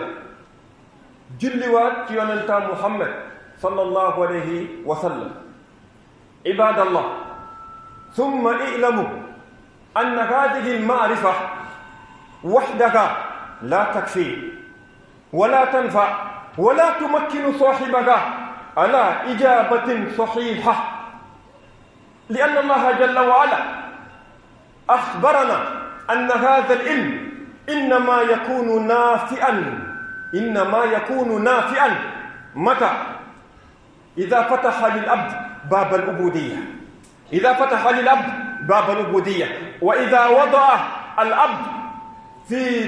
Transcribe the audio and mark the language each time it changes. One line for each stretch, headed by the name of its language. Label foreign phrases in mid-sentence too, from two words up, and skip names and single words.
Wolof: julliwaat ci yonentaa
Arabic: محمد صلى الله عليه وسلم عباد الله ثم اعلموا أن هذه المعرفة وحدها لا تكفي ولا تنفع ولا تمكن صاحبها على إجابة صحيحة لأن الله جل وعلا أخبرنا أن هذا العلم إنما يكون نافعا متى إذا فتح للعبد باب العبودية وإذا وضع العبد في